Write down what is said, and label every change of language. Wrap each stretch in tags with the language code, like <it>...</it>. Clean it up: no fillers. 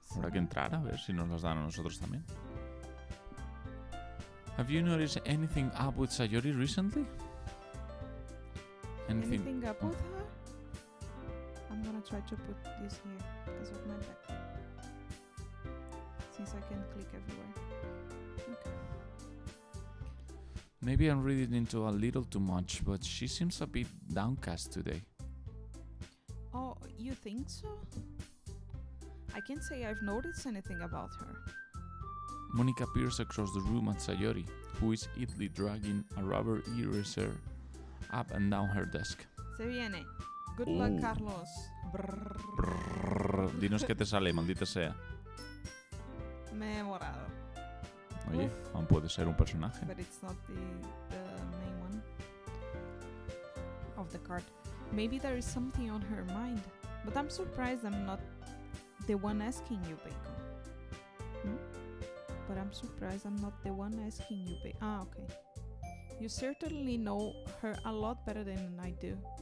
<es>Habrá que entrar a ver si nos los dan a nosotros también.</es> <en>Have you noticed anything up with Sayori recently? Anything up with her? I'm gonna try to put this here because of my back. Since I can click everywhere. Okay. Maybe I'm reading into a little too much, but she seems a bit downcast today. Oh, you think so? I can't say I've noticed anything about her. Monica peers across the room at Sayori, who is idly dragging a rubber eraser up and down her desk.</en> <es>Se viene.</es> <en>Good luck,</en> <es>Carlos. Brrr. Dinos qué te sale, maldita sea. Me he morado. Oye, aún puede ser un personaje.</es> <en>But it's not the main one of the card. Maybe there is something on her mind. But I'm surprised I'm not the one asking you, Bacon. But I'm surprised I'm not the one asking you, Bacon. Ah, okay. You certainly know her a lot better than I do.</en>